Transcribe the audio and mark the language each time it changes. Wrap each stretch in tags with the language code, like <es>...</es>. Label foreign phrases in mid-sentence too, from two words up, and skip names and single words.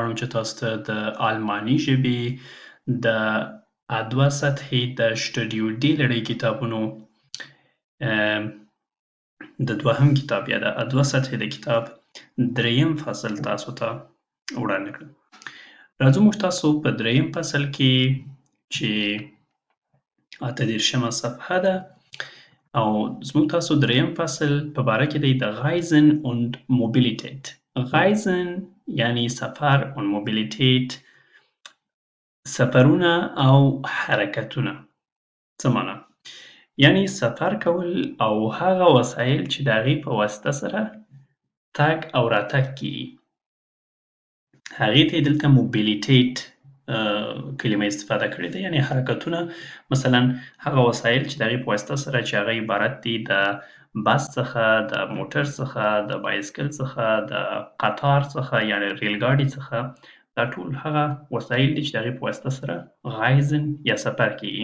<ps>غواړم چې تاسو ته د آلماني ژبې د A2 سطحې د شټډیو ډي لړۍ کتابونو د دوهم کتاب یا د A2 سطحې د کتاب دریم فصل تاسو ته وړاندې کړم. راځو موږ تاسو په دریم فصل کې چې 38مه صفحه ده او زموږ تاسو دریم فصل په باره کې دی د</ps> <de>Reisen und Mobilität.</de> <ps>Reisen یعنی سفر</ps> <de>und Mobilität</de> <ps>سفرونه او حرکتونه. څه معنا؟ یعنی سفر کول او هغه وسایل چې د هغې په واسطه سره تګ او راتګ کیږي. هغې ته یې دلته موبیلیټیټ کلمه استفاده کړې ده، یعنی حرکتونه، مثلا هغه وسایل چې د هغې په واسطه سره چې هغه عبارت دي د بس څخه، د موټر څخه، د بایسکل څخه، د قطار څخه یعنی ریل ګاډي څخه، دا ټول هغه وسایل دي چې د هغې په واسطه سره غایزن یا سفر کیږي.</ps>